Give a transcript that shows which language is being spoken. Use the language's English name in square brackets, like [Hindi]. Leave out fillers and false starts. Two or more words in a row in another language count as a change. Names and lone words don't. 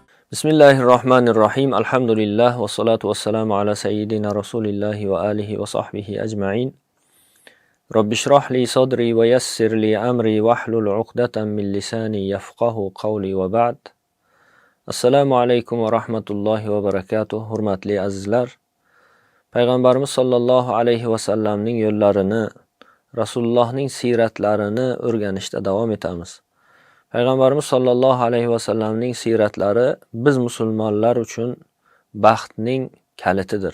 [Arabic] بسم الله الرحمن الرحيم. الحمد لله والصلاة والسلام على سيدنا رسول الله وعلى آله وصحبه أجمعين. رب اشرح لي صدري ويسر لي أمري واحلل عقدة من لساني يفقهوا قولي وبعد. السلام عليكم ورحمة الله وبركاته. [Uzbek] Hurmatli azizlar, Payg'ambarimiz [Arabic] صلى الله عليه وسلم [Uzbek] yo'llarini, Rasulullohning siyratlarini o'rganishda davom etamiz. Payg'ambarimiz [Arabic] صلى الله عليه وسلم [Uzbek] siyratlari biz musulmonlar uchun baxtning kalitidir.